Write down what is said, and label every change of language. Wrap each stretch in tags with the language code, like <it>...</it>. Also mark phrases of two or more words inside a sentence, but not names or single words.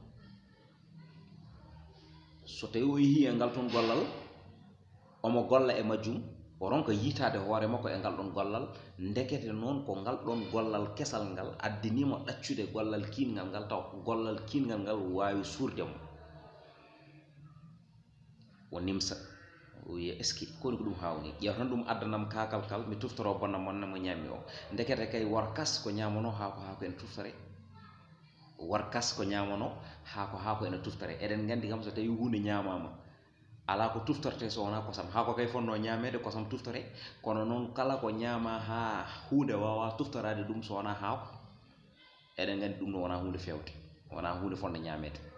<ff>so tawi o yeehi e ngal toon gollal omo golla e majjum o ronka yitade hoore makko e ngal ɗon gollal ndekete noon ko ngal ɗon gollal kesal ngal addinimo ɗaccude gollal kingal ngal taw gollal kingal ngal wawi suurde mo o nimsa o wiya</ff> <fr>est ce que</fr> <ff>koni ko ɗum hawni ƴeew tan ɗum addanam kakal kal mi tuftoro bonna monne mo ñammi o ndekete kay workas ko ñamano haako ene tuftore workas ko ñamano haako ene tuftore eɗen gandi kam so tawi hunde ñamama ala ko tuftorte so wona kosam haako kay fonno ñamede kosam tuftore kono noon kala ko ñama ha hunde wawa tuftorade ɗum so wona haako eɗen gandi ɗum no wona hunde fewde wona hunde fonde ñamede</ff>